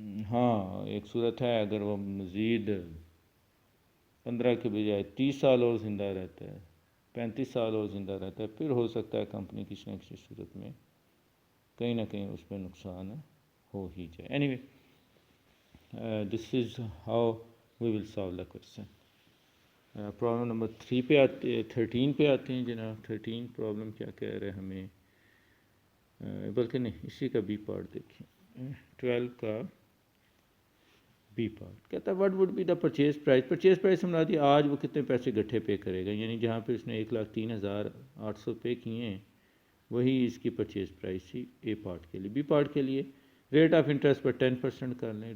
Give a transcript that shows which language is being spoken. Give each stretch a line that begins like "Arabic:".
Urdu: ہاں ایک صورت ہے اگر وہ مزید 15 کے بجائے 30 سال اور زندہ رہتا ہے, 35 سال اور زندہ رہتا ہے, پھر ہو سکتا ہے کمپنی کسی نہ کسی صورت میں کہیں نہ کہیں اس میں نقصان ہو ہی جائے.
English: Anyway this is how we will solve the question.
Urdu: Problem number 13 پہ آتے ہیں جناب. 13 پرابلم کیا کہہ رہے ہیں ہمیں, بلکہ نہیں اسی کا بی پارٹ دیکھیں. 12 کا بی پارٹ کہتا ہے
English: What would be the purchase price.
Urdu: Purchase price ہم دی آج وہ کتنے پیسے گٹھے پے کرے گا, یعنی جہاں پہ اس نے 1,03,800 پے کیے ہیں وہی اس کی پرچیز پرائز تھی اے پارٹ کے لیے. بی پارٹ کے لیے ریٹ آف انٹرسٹ پر 10% کر لیں.